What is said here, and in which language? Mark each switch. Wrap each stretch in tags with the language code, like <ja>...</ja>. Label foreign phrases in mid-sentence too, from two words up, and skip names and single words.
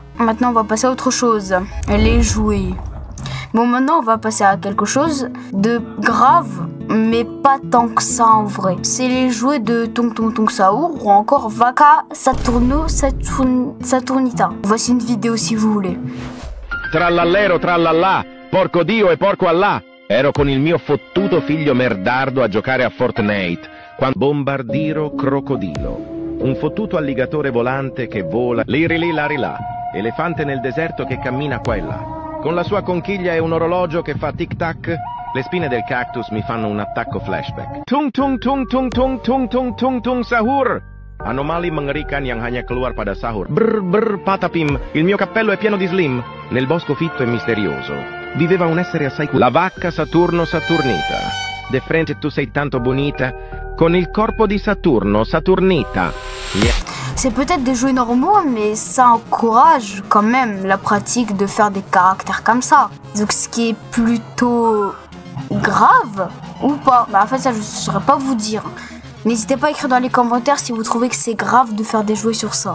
<fr>Maintenant on va passer à autre chose. Les jouets. Bon maintenant on va passer à quelque chose de grave, mais pas tant que ça en vrai. C'est les jouets de Tonton Sahur ou encore Vaca Saturnita. Voici une vidéo si vous voulez.</fr> <it>Trallallero trallallà, porco Dio e porco Allah. Ero con il mio fottuto figlio merdardo a giocare a Fortnite, quando Bombardino Crocodilo, un fottuto alligatore volante che vola, liri lari là, elefante nel deserto che cammina qua e là. Con la sua conchiglia e un orologio che fa tic tac, le spine del cactus mi fanno un attacco flashback. Tung Sahur!</it> <id>Anomali mengerikan yang hanya keluar pada sahur.</id> <it>Brr patapim, il mio cappello è pieno di slim. Nel bosco fitto e misterioso viveva un essere assai la vacca Saturno Saturnita.</it> <es>De frente</es> <it>tu sei tanto bonita, con il corpo di Saturno Saturnita.</it> <en>Yeah.</en> <fr>C'est peut-être des jouets normaux, mais ça encourage quand même la pratique de faire des caractères comme ça. Donc ce qui est plutôt grave ou pas. En fait ça je ne saurais pas vous dire. N'hésitez pas à écrire dans les commentaires si vous trouvez que c'est grave de faire des jouets sur ça.</fr>